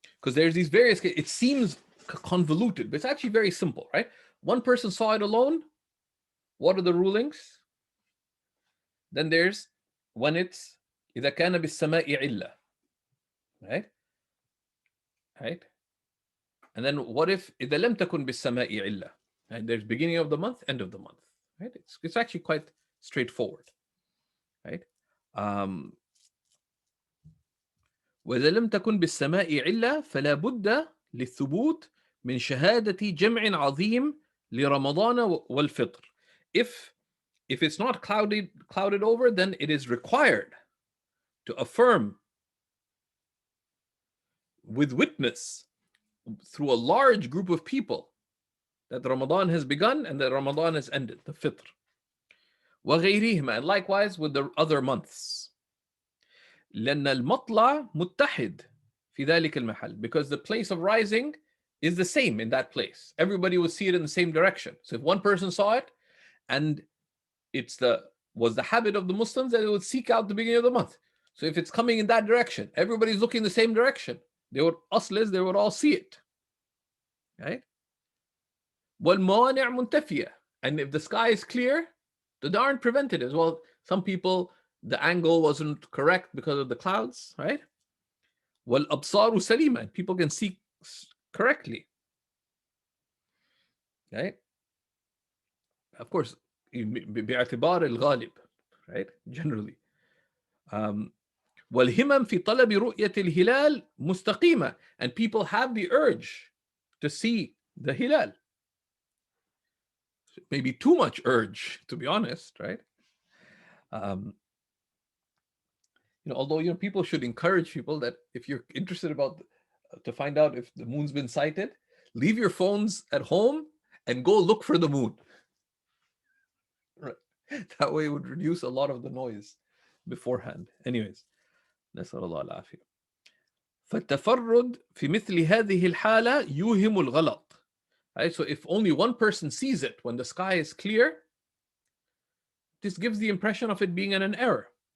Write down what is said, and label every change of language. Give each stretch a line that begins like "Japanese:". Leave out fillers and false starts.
English: Because there's these various, it seems convoluted, but it's actually very simple, right? One person saw it alone. What are the rulings? Then there's when it's
Arabic: إذا كان بالسماء علة,
English: right? Right? And then what if
Arabic: إذا لم تكن بالسماء علة?
English: And there's beginning of the month, end of the month, right? It's actually quite straightforward, right?
Arabic: وإذا لم تكن بالسماء علة فلا بد للثبوت من شهادة جمع عظيم لرمضان والفطر.
English: If it's not clouded over, then it is required to affirm with witness through a large group of people that Ramadan has begun and that Ramadan has ended, the Fitr.
Arabic: وغيرهما,
English: and likewise with the other months.
Arabic: لأن المطلع متحد في ذلك المحل,
English: because the place of rising is the same in that place. Everybody would see it in the same direction. So if one person saw it, and was the habit of the Muslims that they would seek out the beginning of the month. So if it's coming in that direction, everybody's looking the same direction. They would all see it. Right?
Arabic: وَالْمَوَانِعْ مُنْتَفِيَةٌ.
English: And if the sky is clear, they aren't prevented as well. Some people, the angle wasn't correct because of the clouds, right?
Arabic: وَالْأَبْصَارُ سَلِيمًا.
English: People can see correctly. Right? Of course,
Arabic: باعتبار الغالب,
English: right? Generally.
Arabic: والهمم في طلب رؤية الهلال مستقيمة.
English: And people have the urge to see the hilal. Maybe too much urge, to be honest, right? Although people should encourage people that if you're interested to find out if the moon's been sighted, leave your phones at home and go look for the moon. Right. That way it would reduce a lot of the noise beforehand.
Arabic: Anyways, نسأل الله العافية. فالتفرد في مثل هذه الحالة يوهم الغلط.
English: Right? So if only one person sees it when the sky is clear, this gives the impression of it being an error.